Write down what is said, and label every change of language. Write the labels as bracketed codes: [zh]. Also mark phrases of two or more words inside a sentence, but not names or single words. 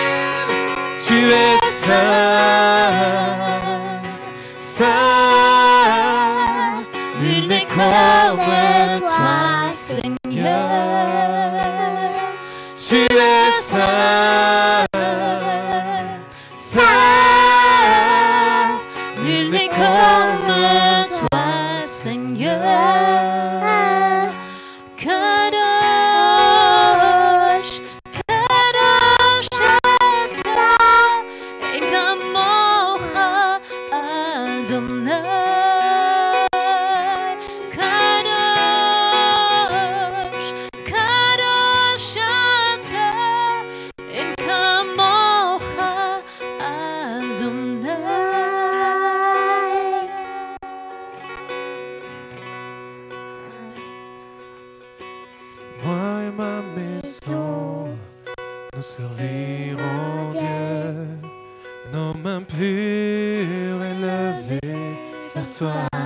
[fr] Tu es saint, saint, nul n'est comme toi, Seigneur. Tu es saint, saint, Nul n'est comme toi, Seigneur. [he] קדוש, קדוש אתה, אין כמוך אדוני. קדוש, קדוש אתה, אין כמוך אדוני. [fr] moi et ma maison, nous servirons Dieu. Nos mains pures élevées vers toi.